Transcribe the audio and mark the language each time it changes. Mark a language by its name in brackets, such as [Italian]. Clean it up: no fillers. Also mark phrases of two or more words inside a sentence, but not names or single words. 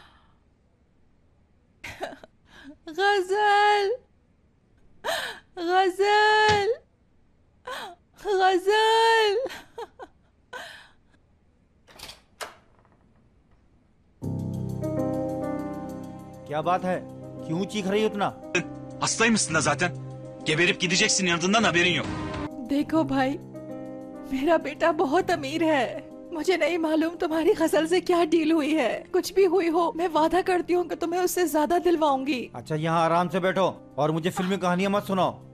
[Hindi] गजल, गजल, गजल। क्या बात है, क्यों चीख रही हो इतना? [Turkish] Hastaymışsın da zaten. Geberip gideceksin, yanından haberin yok. [Hindi] देखो भाई, मेरा बेटा बहुत अमीर है। मुझे नहीं मालूम तुम्हारी गजल से क्या डील हुई है। कुछ भी हुई हो, मैं वादा करती हूँ कि तुम्हें उससे ज्यादा दिलवाऊंगी। अच्छा यहाँ आराम से बैठो और मुझे फिल्मी कहानियां मत सुनाओ।